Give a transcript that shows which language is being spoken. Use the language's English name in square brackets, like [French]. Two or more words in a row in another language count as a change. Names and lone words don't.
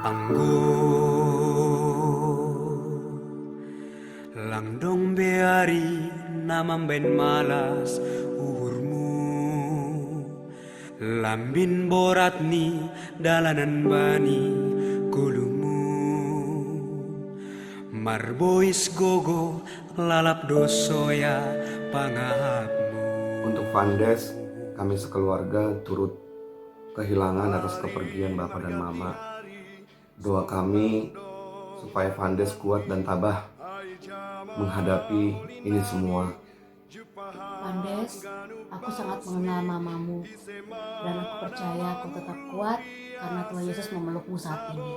[Batak Simalungun] Langdong beari namam ben malas uhurmu, lambin borat ni dalanan bani kulumu, marbois gogo lalap dosoya pangahapmu. [Indonesian] Untuk Vandes, kami sekeluarga turut kehilangan atas kepergian Bapak dan Mama. Doa kami supaya Vandes kuat dan tabah menghadapi ini semua. Vandes, aku sangat mengenal mamamu dan aku percaya kau tetap kuat karena Tuhan Yesus memelukmu saat ini.